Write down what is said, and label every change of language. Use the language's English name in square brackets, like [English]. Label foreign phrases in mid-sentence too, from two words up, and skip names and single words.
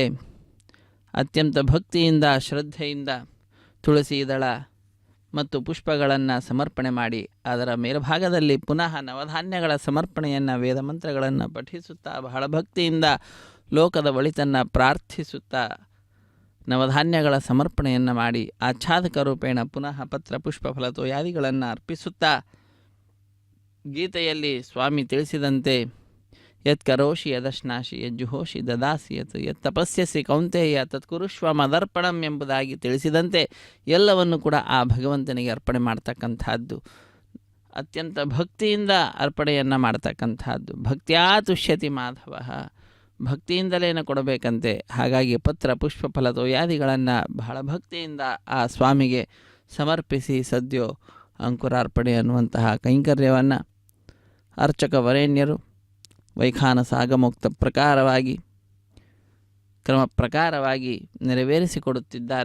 [Kannada] ಅತ್ಯಂತ ಭಕ್ತಿಯಿಂದ ಶ್ರದ್ಧೆಯಿಂದ ತುಳಸಿ ದಳ ಮತ್ತು ಪುಷ್ಪಗಳನ್ನು ಸಮರ್ಪಣೆ ಮಾಡಿ ಅದರ ಮೇಲ್ಭಾಗದಲ್ಲಿ ಪುನಃ ನವಧಾನ್ಯಗಳ ಸಮರ್ಪಣೆಯನ್ನು ವೇದ ಮಂತ್ರಗಳನ್ನು ಪಠಿಸುತ್ತಾ ಬಹಳ ಭಕ್ತಿಯಿಂದ ಲೋಕದ ಒಳಿತನ್ನು ಪ್ರಾರ್ಥಿಸುತ್ತಾ ನವಧಾನ್ಯಗಳ ಸಮರ್ಪಣೆಯನ್ನು ಮಾಡಿ ಆಚ್ಛಾದಕ ರೂಪೇಣ ಪುನಃ ಪತ್ರ ಪುಷ್ಪ ಫಲತೋಯಾದಿಗಳನ್ನು ಅರ್ಪಿಸುತ್ತಾ ಗೀತೆಯಲ್ಲಿ ಸ್ವಾಮಿ ತಿಳಿಸಿದಂತೆ [Sanskrit] ಯತ್ಕರೋಷಿ ಯದಶ್ನಾಶಿ ಯಜ್ಜುಹೋಷಿ ದದಾಸಿ ಯತ್ ತಪಸ್ಯಸಿ ಕೌಂತೆಯ ತತ್ಕುರುಷ್ವ ಮದರ್ಪಣಂ [Kannada] ಎಂಬುದಾಗಿ ತಿಳಿಸಿದಂತೆ ಎಲ್ಲವನ್ನು ಕೂಡ ಆ ಭಗವಂತನಿಗೆ ಅರ್ಪಣೆ ಮಾಡ್ತಕ್ಕಂಥದ್ದು, ಅತ್ಯಂತ ಭಕ್ತಿಯಿಂದ ಅರ್ಪಣೆಯನ್ನು ಮಾಡ್ತಕ್ಕಂಥದ್ದು. [Sanskrit] ಭಕ್ತ್ಯಾ ತುಷ್ಯತಿ ಮಾಧವ, [Kannada] ಭಕ್ತಿಯಿಂದಲೇನ ಕೊಡಬೇಕಂತೆ. ಹಾಗಾಗಿ ಪತ್ರ ಪುಷ್ಪ ಫಲತೋಯಾದಿಗಳನ್ನು ಬಹಳ ಭಕ್ತಿಯಿಂದ ಆ ಸ್ವಾಮಿಗೆ ಸಮರ್ಪಿಸಿ ಸದ್ಯೋ ಅಂಕುರಾರ್ಪಣೆ ಅನ್ನುವಂತಹ ಕೈಂಕರ್ಯವನ್ನು ಅರ್ಚಕ ವರೇಣ್ಯರು ವೈಖಾನಸ ಆಗಮೋಕ್ತ ಪ್ರಕಾರವಾಗಿ ಕ್ರಮ ಪ್ರಕಾರವಾಗಿ ನೆರವೇರಿಸಿಕೊಡುತ್ತಿದ್ದಾರೆ.